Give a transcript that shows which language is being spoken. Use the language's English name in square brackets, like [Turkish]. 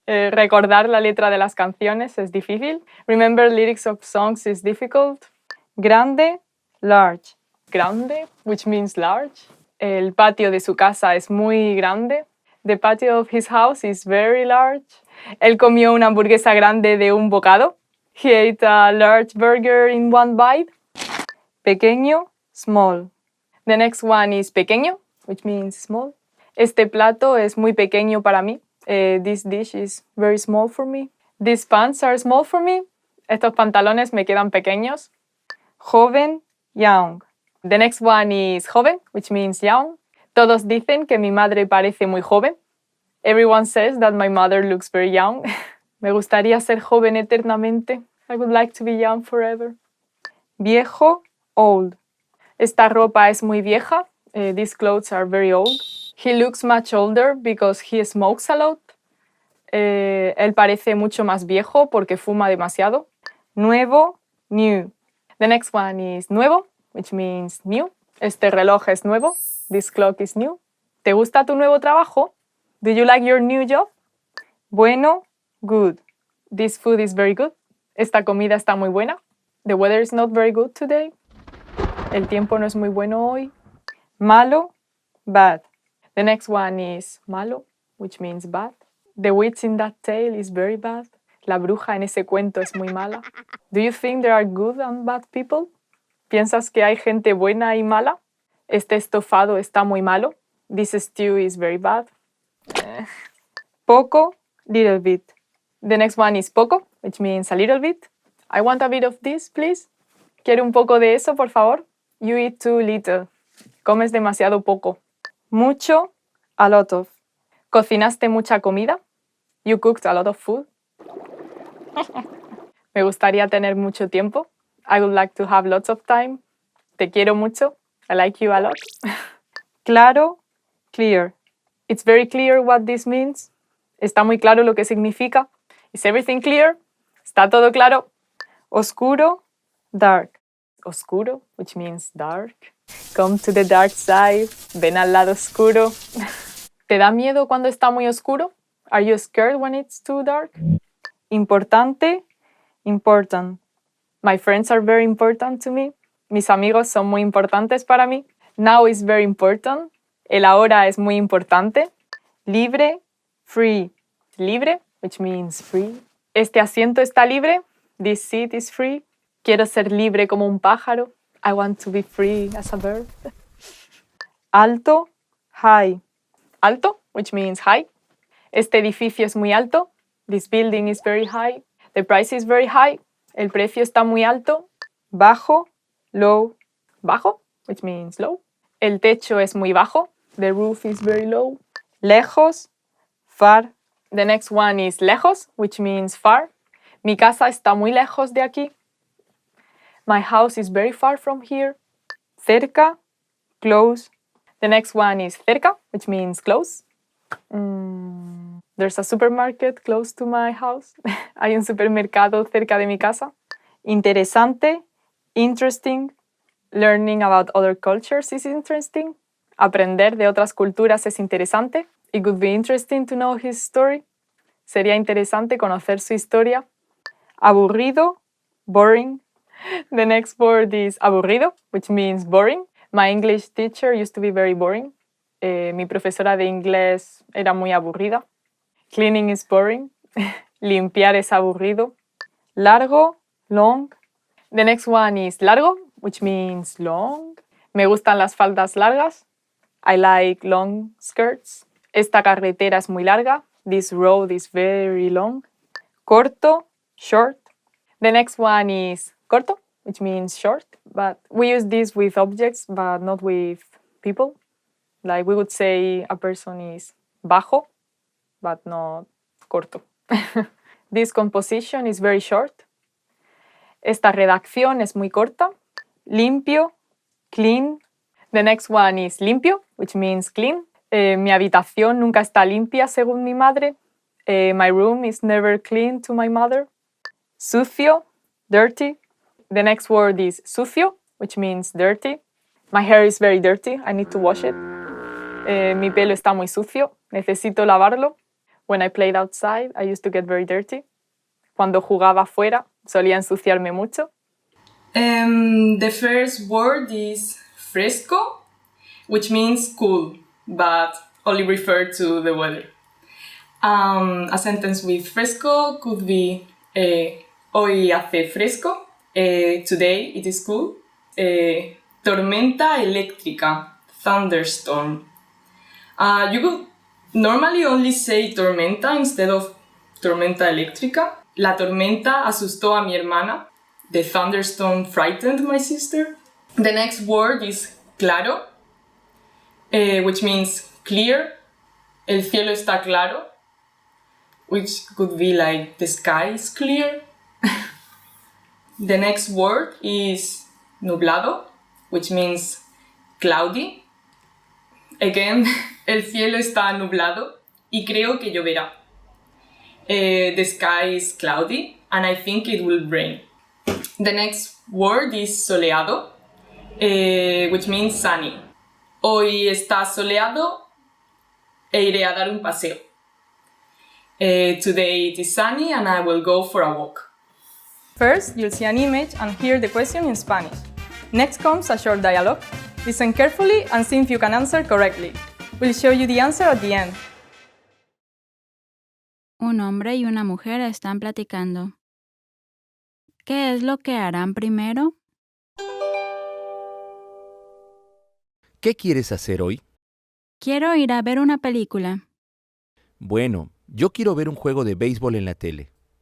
[Spanish] Recordar la letra de las canciones es difícil. [English] Remember lyrics of songs is difficult. Grande, large. Grande, which means large. [Spanish] El patio de su casa es muy grande. [English] The patio of his house is very large. [Spanish] Él comió una hamburguesa grande de un bocado. [English] He ate a large burger in one bite. Pequeño, small. The next one is pequeño, which means small. [Spanish] Este plato es muy pequeño para mí. [English] This dish is very small for me. These pants are small for me. [Spanish] Estos pantalones me quedan pequeños. Joven, young. [English] The next one is joven, which means young. [Spanish] Todos dicen que mi madre parece muy joven. [English] Everyone says that my mother looks very young. [Spanish] Me gustaría ser joven eternamente. [English] I would like to be young forever. Viejo, old. [Spanish] Esta ropa es muy vieja. [English] These clothes are very old. He looks much older because he smokes a lot. [Spanish] Él parece mucho más viejo porque fuma demasiado. Nuevo, new. [English] The next one is nuevo, which means new. [Spanish] Este reloj es nuevo. [English] This clock is new. [Spanish] ¿Te gusta tu nuevo trabajo? [English] Do you like your new job? Bueno, good. This food is very good. [Spanish] Esta comida está muy buena. [English] The weather is not very good today. [Spanish] El tiempo no es muy bueno hoy. Malo, bad. [English] The next one is malo, which means bad. The witch in that tale is very bad. [Spanish] La bruja en ese cuento es muy mala. [English] Do you think there are good and bad people? [Spanish] ¿Piensas que hay gente buena y mala? Este estofado está muy malo. [English] This stew is very bad. Poco, little bit. The next one is poco, which means a little bit. I want a bit of this, please. [Spanish] Quiero un poco de eso, por favor. [English] You eat too little. [Spanish] Comes demasiado poco. Mucho, a lot of. ¿Cocinaste mucha comida? [English] You cooked a lot of food. [Spanish] Me gustaría tener mucho tiempo. [English] I would like to have lots of time. [Spanish] Te quiero mucho. [English] I like you a lot. Claro, clear. It's very clear what this means. [Spanish] Está muy claro lo que significa. [English] Is everything clear? [Spanish] ¿Está todo claro? Oscuro, dark. [English] Oscuro, which means dark. Come to the dark side. [Spanish] Ven al lado oscuro. ¿Te da miedo cuando está muy oscuro? [English] Are you scared when it's too dark? Importante, important. My friends are very important to me. [Spanish] Mis amigos son muy importantes para mí. [English] Now is very important. [Spanish] El ahora es muy importante. Libre, free. Libre, [English] which means free. [Spanish] Este asiento está libre. [English] This seat is free. [Spanish] Quiero ser libre como un pájaro. [English] I want to be free as a bird. Alto, high. Alto, which means high. [Spanish] Este edificio es muy alto. [English] This building is very high. The price is very high. [Spanish] El precio está muy alto. [English] Bajo, low. [Spanish] Bajo, [English] which means low. [Spanish] El techo es muy bajo. [English] The roof is very low. Lejos, far. The next one is lejos, which means far. [Spanish] Mi casa está muy lejos de aquí. [English] My house is very far from here. Cerca, close. The next one is cerca, which means close. There's a supermarket close to my house. [Spanish] Hay un supermercado cerca de mi casa. Interesante, interesting. [English] Learning about other cultures is interesting. [Spanish] Aprender de otras culturas es interesante. [English] It would be interesting to know his story. [Spanish] Sería interesante conocer su historia. Aburrido, boring. [English] The next word is aburrido, which means boring. My English teacher used to be very boring. [Spanish] Mi profesora de inglés era muy aburrida. [English] Cleaning is boring. [Spanish] Limpiar es aburrido. Largo, long. [English] The next one is largo, which means long. [Spanish] Me gustan las faldas largas. [English] I like long skirts. [Spanish] Esta carretera es muy larga. [English] This road is very long. Corto, short. The next one is corto, which means short. But we use this with objects, but not with people. Like we would say a person is bajo, but not corto. This composition is very short. [Spanish] Esta redacción es muy corta. Limpio, clean. [English] The next one is limpio, which means clean. [Spanish] Mi habitación nunca está limpia, según mi madre. [English] My room is never clean to my mother. Sucio, dirty. The next word is sucio, which means dirty. My hair is very dirty. I need to wash it. [Spanish] Mi pelo está muy sucio. Necesito lavarlo. [English] When I played outside, I used to get very dirty. [Spanish] Cuando jugaba afuera, solía ensuciarme mucho. [English] The first word is fresco, which means cool, but only refer to the weather. A sentence with fresco could be [Spanish] hoy hace fresco, [English] today it is cool. [Spanish] Tormenta eléctrica, thunderstorm. [English] You could normally only say tormenta instead of tormenta eléctrica. [Spanish] La tormenta asustó a mi hermana. [English] The thunderstorm frightened my sister. The next word is claro, which means clear. [Spanish] El cielo está claro, [English] which could be like the sky is clear. The next word is nublado, which means cloudy. [Spanish] Again, el cielo está nublado y creo que lloverá. [English] The sky is cloudy and I think it will rain. The next word is soleado, which means sunny. [Spanish] Hoy está soleado e iré a dar un paseo. [English] Today it is sunny and I will go for a walk. First, you'll see an image and hear the question in Spanish. Next comes a short dialogue. Listen carefully and see if you can answer correctly. We'll show you the answer at the end. [Spanish] Un hombre y una mujer están platicando. ¿Qué es lo que harán primero? ¿Qué quieres hacer hoy? Quiero ir a ver una película. Bueno, yo quiero ver un juego de béisbol en la tele.